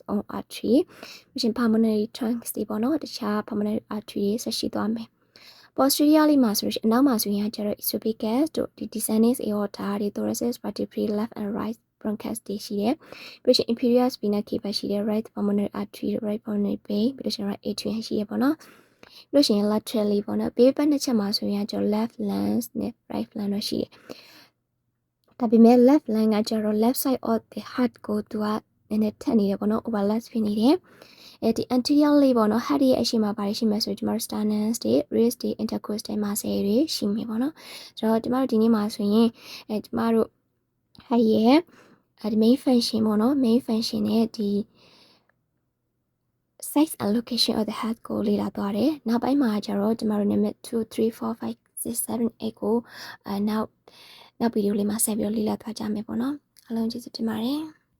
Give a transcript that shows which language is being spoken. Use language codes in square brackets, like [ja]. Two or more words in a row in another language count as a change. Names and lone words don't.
[en] own artery [my] ပြီးရင် [en] pulmonary trunks [my] တွေပေါ့နော်တခြား [en] pulmonary artery [my] တွေဆက်ရှိသွားမယ် posteriorly မှာဆိုလို့ရှိရင်အနောက်မှာဆိုရင်ကျတော့ esophagus တို့ဒီ [en] descending aorta [my] တွေ [en] thoracic vertebrae left and right bronchus [my] တွေရှိတယ်ပြီးလို့ရှိရင် inferior [en] vena cava [my] ရှိတယ် [en] right pulmonary artery right pulmonary vein [my] ပြီးလို့ရှိရင် [en] right atrium [my] ရှိရပေါ့နော်ပြီးလို့ရှိရင် laterally ပေါ့နော်ဘေးဘက်နှစ်ချက်မှာဆိုရင်ကျတော့ [en] left lung [my] နဲ့ right lung တော့ရှိတယ်ဒါပေမဲ့ [en] left lung [my] ကကျတော့ [en] left side of the heart [my] ကိုသူကနည်းနည်းထက်နေတယ်ပေါ့နော် overlap ဖြစ်နေတယ်ဒီ anteriorly ပေါ့နော် heart ရဲ့အရှိမဘာတွေရှိမှဆိုဒီမှာ sternum တွေ wrist တွေ [en] intercostal muscle [my] တွေရှိမယ်ပေါ့နော်ဆိုတော့ဒီမှာဒီနေ့မှာဆိုရင်ဒီမှာတို့ heart ရဲ့ဒီ [en] main function [my] ပေါ့နော် [en] main function [my] နဲ့ဒီ [en] size and location of the heart [my] ကိုလေ့လာသွားတယ်နောက်ပိုင်းမှာကျတော့ဒီမှာတို့ number 2 3 4 5 6 7 8ကိုနောက်ဗီဒီယိုလေးမှာဆက်ပြီးလေ့လာသွားကြမယ်ပေါ့နော်အားလုံးကျေးဇူးတင်ပါတယ်